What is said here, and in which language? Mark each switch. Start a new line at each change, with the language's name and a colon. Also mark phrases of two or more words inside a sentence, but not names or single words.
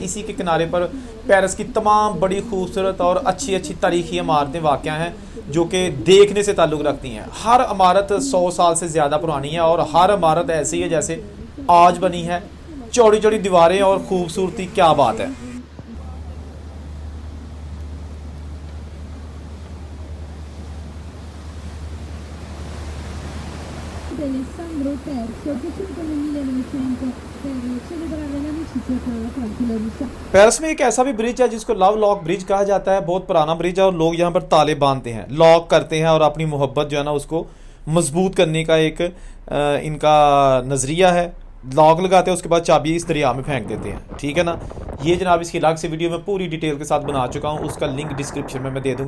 Hindi: इसी के किनारे पर पेरिस की तमाम बड़ी खूबसूरत और अच्छी अच्छी तारीखी इमारतें वाक़या हैं, जो कि देखने से ताल्लुक़ रखती हैं। हर इमारत 100 साल से ज़्यादा पुरानी है, और हर इमारत ऐसी है जैसे आज बनी है। चौड़ी चौड़ी दीवारें और ख़ूबसूरती, क्या बात है।
Italian: Alessandro III, che circa nel 1900 per celebrare l'amicizia tra la Francia e la Russia.
Hindi: पेरिस में एक ऐसा भी ब्रिज है जिसको लव लॉक ब्रिज कहा जाता है। बहुत पुराना ब्रिज है, और लोग यहाँ पर ताले बांधते हैं, लॉक करते हैं, और अपनी मोहब्बत जो है ना उसको मजबूत करने का एक इनका नज़रिया है। लॉक लगाते हैं, उसके बाद चाबी इस दरिया में फेंक देते हैं। ठीक है ना। ये जनाब इसकी अलग से वीडियो मैं पूरी डिटेल के साथ बना चुका हूँ, उसका लिंक डिस्क्रिप्शन में मैं दे दूंगा।